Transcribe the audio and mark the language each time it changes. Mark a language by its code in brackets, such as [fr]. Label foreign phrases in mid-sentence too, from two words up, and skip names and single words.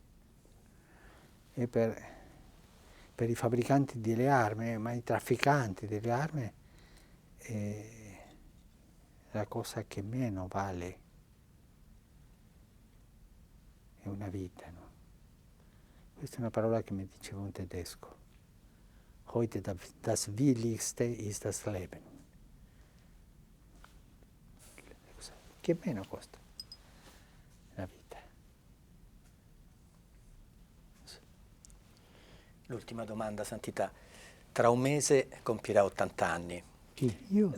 [it] E per i fabbricanti delle armi, ma i trafficanti delle armi, la cosa che meno vale è una vita, no? Questa è una parola che mi diceva un tedesco. [de] Heute das Wichtigste ist das Leben. [it] Che meno costa la vita. L'ultima domanda, Santità. Tra un mese compirà 80 anni. Chi? Io?